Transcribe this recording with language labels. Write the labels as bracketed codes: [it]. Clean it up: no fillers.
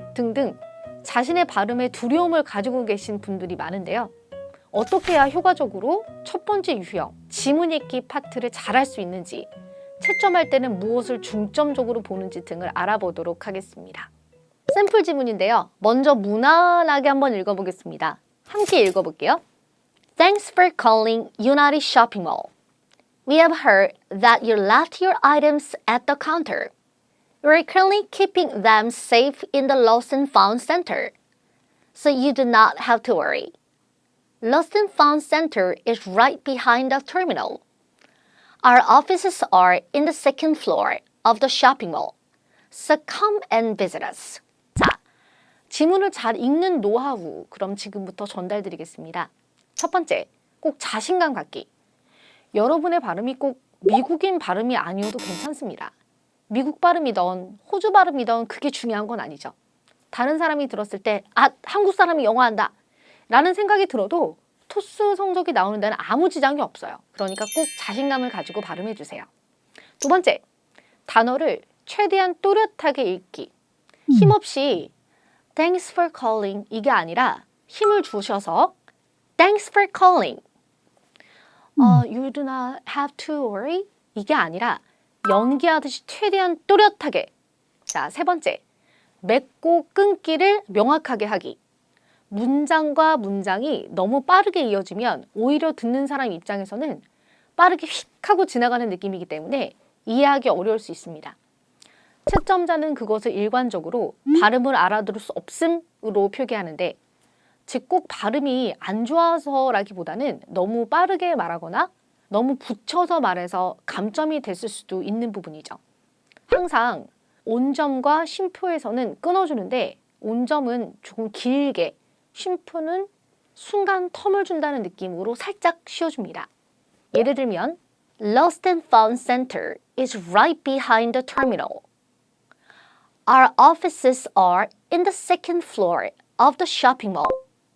[ko] 등등 자신의 발음에 두려움을 가지고 계신 분들이 많은데요. 어떻게 해야 효과적으로 첫 번째 유형, 지문 읽기 파트를 잘할 수 있는지, 채점할 때는 무엇을 중점적으로 보는지 등을 알아보도록 하겠습니다. 샘플 지문인데요. 먼저 무난하게 한번 읽어보겠습니다. 함께 읽어볼게요. [en] Thanks for calling United Shopping Mall. We have heard that you left your items at the counter. We're currently keeping them safe in the Lost and Found Center, so you do not have to worry. Lost and Found Center is right behind the terminal. Our offices are in the second floor of the shopping mall, so come and visit us. [ko] 자, 지문을 잘 읽는 노하우 그럼 지금부터 전달드리겠습니다. 첫 번째, 꼭 자신감 갖기. 여러분의 발음이 꼭 미국인 발음이 아니어도 괜찮습니다. 미국 발음이던 호주 발음이던 그게 중요한 건 아니죠. 다른 사람이 들었을 때 아, 한국 사람이 영어 한다 라는 생각이 들어도 토스 성적이 나오는 데는 아무 지장이 없어요. 그러니까 꼭 자신감을 가지고 발음해 주세요. 두 번째, 단어를 최대한 또렷하게 읽기. 힘없이 [en] Thanks for calling [ko] 이게 아니라 힘을 주셔서 Thanks for calling. [en] You do not have to worry [ko] 이게 아니라 연기하듯이 최대한 또렷하게. 자, 세 번째, 맺고 끊기를 명확하게 하기. 문장과 문장이 너무 빠르게 이어지면 오히려 듣는 사람 입장에서는 빠르게 휙 하고 지나가는 느낌이기 때문에 이해하기 어려울 수 있습니다. 채점자는 그것을 일관적으로 발음을 알아들을 수 없음으로 표기하는데, 즉 꼭 발음이 안 좋아서라기보다는 너무 빠르게 말하거나 너무 붙여서 말해서 감점이 됐을 수도 있는 부분이죠. 항상 온점과 쉼표에서는 끊어주는데 온점은 조금 길게, 쉼표는 순간 텀을 준다는 느낌으로 살짝 쉬어줍니다. 예를 들면 [en] Lost and Found Center is right behind the terminal. Our offices are in the second floor of the shopping mall.